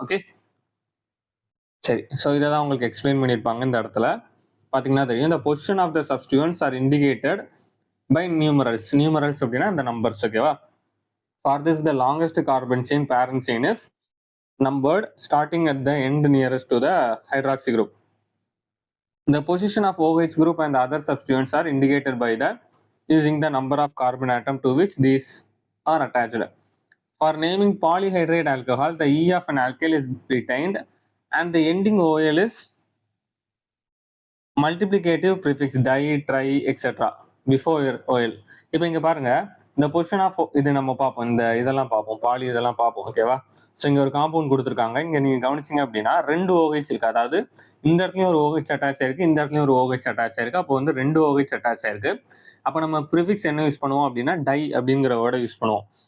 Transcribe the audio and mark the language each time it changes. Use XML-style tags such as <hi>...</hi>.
<ta>Okay, சரி. So இதை தான் உங்களுக்கு எக்ஸ்பிளைன் பண்ணியிருப்பாங்க. இந்த இடத்துல பாத்தீங்கன்னா தெரியும்,</ta> <en>இந்த position of the substituents are indicated by numerals. Numerals</en> <ta>அப்படின்னா இந்த</ta> <en>Numbers. ஓகேவா, for this the longest carbon chain parent chain is numbered starting at the end nearest to the hydroxy group. The position of OH group and the other substituents are indicated by the using the number of carbon atom to which these are attached. For naming polyhydride alcohol, the E of an alkyl is retained and the ending OL is multiplicative prefix di, tri, etc. before OL.</en> <ta>இப்போ இங்க பாருங்க, இந்த position of இது நம்ம பார்ப்போம், இந்த இதெல்லாம் பார்ப்போம், பாலி இதெல்லாம் பார்ப்போம். ஓகேவா, ஸோ இங்க ஒரு காம்பவுண்ட் கொடுத்துருக்காங்க. இங்க நீங்க கவனிச்சிங்க அப்படின்னா 2 OH இருக்கு. அதாவது இந்த இடத்துலயும் ஒரு OH அட்டாச் ஆயிருக்கு, இந்த இடத்துலயும் ஒரு OH அட்டாச் ஆயிருக்கு. அப்போ வந்து 2 OH அட்டாச் ஆயிருக்கு. அப்போ நம்ம ப்ரிஃபிக்ஸ் என்ன யூஸ் பண்ணுவோம் அப்படின்னா டை அப்படிங்கிற வேர்டை யூஸ் பண்ணுவோம்.</ta>